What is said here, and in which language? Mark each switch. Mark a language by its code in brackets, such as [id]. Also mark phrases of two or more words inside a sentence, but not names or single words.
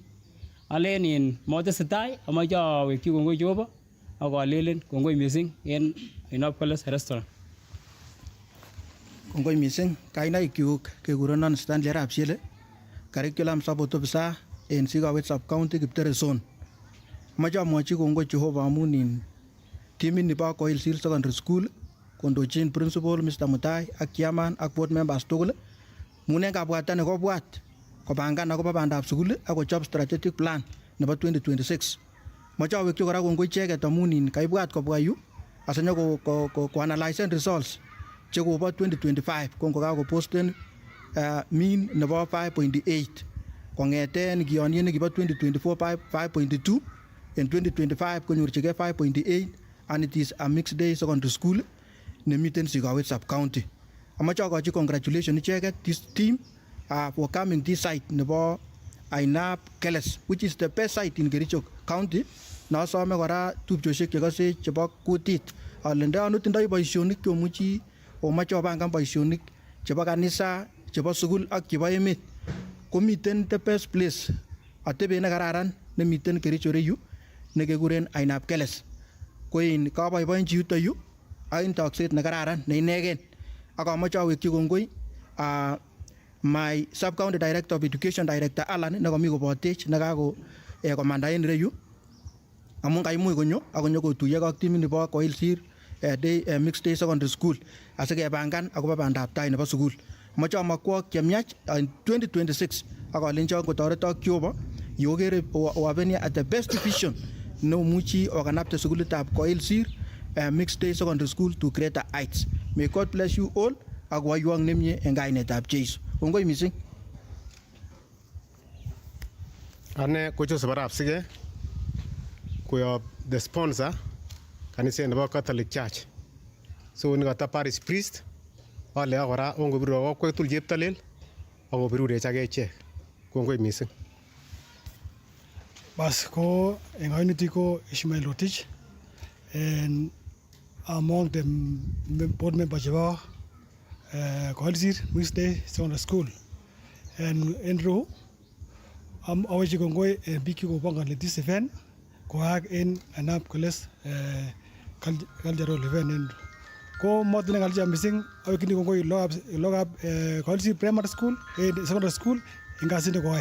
[kln] Alen motesetai amoche awekyi kongoi Jehova ak alelen kongoi missing en ainab Keles restaurant. Kongoi missing kainaikchuk kekurenon Stanley Arap Siele, [en] curriculum support officer [kln] en Sikawet sub-county Kiptere zone. Moche amwochi kongoi Jehova amun timit nibo Koilsir Secondary School kondochin principal Mr. Mutai ak chairman ak [en] board members [kln] tugul amun en kabwatani kobwat kopangan akobo bandab sukul ak kochob [en] strategic plan [kln] nebo 2026. Moche awekyi kora kongoi icheket amun kaibwat kobwa yu asinyo koanalysen results chekobo 2025 ko ngokakoposten mean nebo 5.8 kong'eten kiyonien nekibo 2024 5.2 en 2025 konyorchigei 5.8 [en] and it is a mixed day secondary school [kln] nemiten Sikawet sub-county. Amoche akochi [en] congratulations icheket this team for coming this site [kln] nebo ainab Keles [en] which is the best site in Kericho county. [kln] Nosome kora tupchosiek chekose chebo kutit ale ndoyon tindoi boisionik chomuchi omoche opangan boisionik chebo kanisa, chebo sukul ak chebo emet komiten [en] the best place [kln] atebet nekararan nemiten Kericho reyu nekekuren ainab Keles. Ko kaboiboenchi yuto yu ak en tokset nekararan ne inegen ak amoche awekyi kongoi [en] my sub-county director of education director [kln] Alan nekomi kobotech nekako komanda en ireyu amun kaimuch konyo ak konyo kotuiyo ak timit nebo Koilsir Mixed Day Secondary School asikepangan akobo bandab tai nebo sukul. Moche amakwok chemiach 2026 ak alenchon kotoretok Jehova yokere owapeni [en] at the best division [kln] neomuchi okanapte sukulitab Koilsir Mixed Day Secondary School [en] to greater heights. May God bless you all [kln] ak waiwong nemie en kainetab Jeiso. Kongoi missing. Ane ko Joseph Arap Sige koyob [en] the sponsor [kln] kaniset nebo Catholic Church. So nikata [en] parish priest [kln] ale akora ongobiru kokwetul cheptolel akobirurech ak echek. Kongoi missing. Bas ko en kainutik ko Ishmael Rotich [en] and among the board members [kln] chebo Koilsir Mixed Day Secondary School and en row awechi kongoi biik chekopongoni [en] this event [kln] koak en ainab Keles cultural event en ko motinye ngal chechang missing awekchini kongoi lagokab Koilsir Primary School Secondary School en kasit nekoyoe.